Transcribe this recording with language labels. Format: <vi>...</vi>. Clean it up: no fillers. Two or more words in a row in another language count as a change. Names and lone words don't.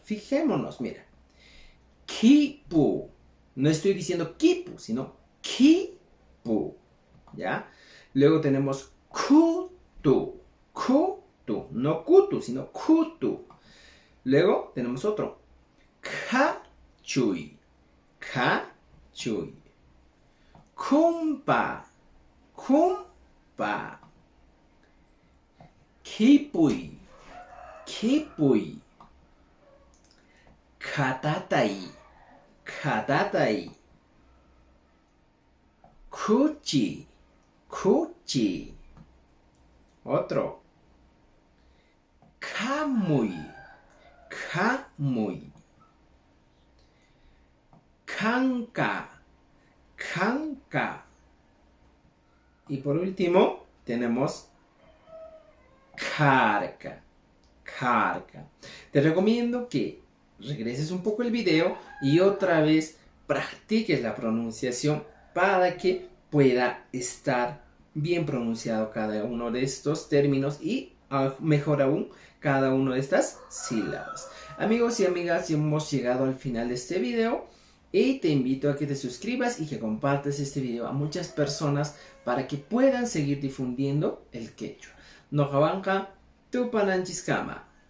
<es>Fijémonos, mira. Kipu. No estoy diciendo kipu, sino kipu. ¿Ya? Luego tenemos kutu. Kutu. No kutu, sino kutu. Luego tenemos otro.</es> <qu>Kachui. Kachui. Kumpa. Kumpa. Kipui. Kipui. Katatai. Katatai. Kuchi.</qu> <es>Kuchi. Otro.</es> <qu>Kamui. Kamui. Kanka. Kanka.</qu> <es>Y por último tenemos karka.</es> <qu>Karka.</qu> <es>Te recomiendo que regreses un poco el video y otra vez practiques la pronunciación para que pueda estar bien pronunciado cada uno de estos términos y mejor aún cada una de estas sílabas. Amigos y amigas, ya hemos llegado al final de este video y te invito a que te suscribas y que compartas este video a muchas personas para que puedan seguir difundiendo el quechua.</es> <qu>Nojabanca, Tupananchiskama.</qu>